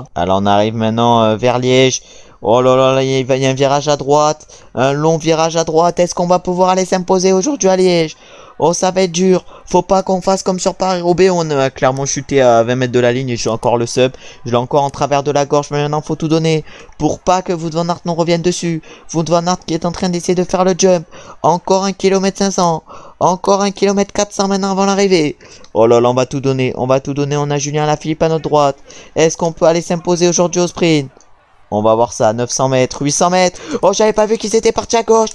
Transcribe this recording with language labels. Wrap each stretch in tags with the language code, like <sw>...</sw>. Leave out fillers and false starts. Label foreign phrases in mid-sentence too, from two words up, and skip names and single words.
<fr>Alors, on arrive maintenant vers Liège. Oh là là, il y a un virage à droite. Un long virage à droite. Est-ce qu'on va pouvoir aller s'imposer aujourd'hui à Liège? Oh, ça va être dur. Faut pas qu'on fasse comme sur Paris-Roubaix. On a clairement chuté à 20 mètres de la ligne et j'ai encore le sub. Je l'ai encore en travers de la gorge. Mais maintenant, faut tout donner pour pas que Wout van Aert nous revienne dessus. Wout van Aert qui est en train d'essayer de faire le jump. Encore 1 km 500. Encore 1 km 400 maintenant avant l'arrivée. Oh là là, on va tout donner. On va tout donner. On a Julien Lafilippe à notre droite. Est-ce qu'on peut aller s'imposer aujourd'hui au sprint? On va voir ça, 900 mètres, 800 mètres. Oh, j'avais pas vu qu'ils étaient partis à gauche.</fr>